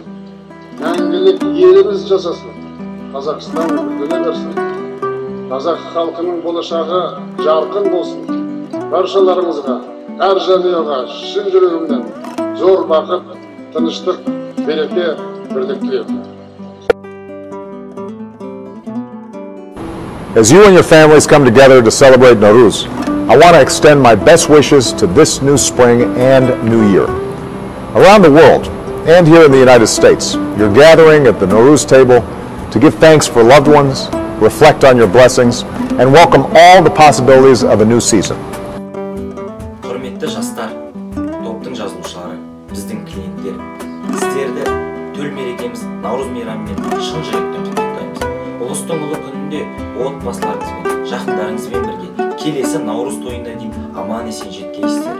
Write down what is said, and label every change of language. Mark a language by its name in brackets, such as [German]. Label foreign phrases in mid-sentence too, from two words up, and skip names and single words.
[Kazakh] Мәңгілік еліміз жасасын. Қазақстан гүлдене берсін. Қазақ халқының болашағы жарқын болсын. Баршаларымызға, әр жанұяға шын жүрегімнен зор бақыт, тыныштық, береке, бірлік тілеймін. [English] As you and your families come together to celebrate Nowruz, I want to extend my best wishes to this new spring and new year. Around the world, and here in the United States, you're gathering at the Nowruz table to give thanks for loved ones, reflect on your blessings, and welcome all the possibilities of a new season. [Kazakh] Құрметті жастар, топтың жазылушылары, біздің клиенттер, сіздерді төл мерекеміз Наурыз мейрамымен шын жүректен құттықтаймыз. Ұлыстың ұлы күнінде отбасыларыңызбен, жақындарыңызбен бірге келесі Наурыз тойына дейін аман-есен жеткейсіздер.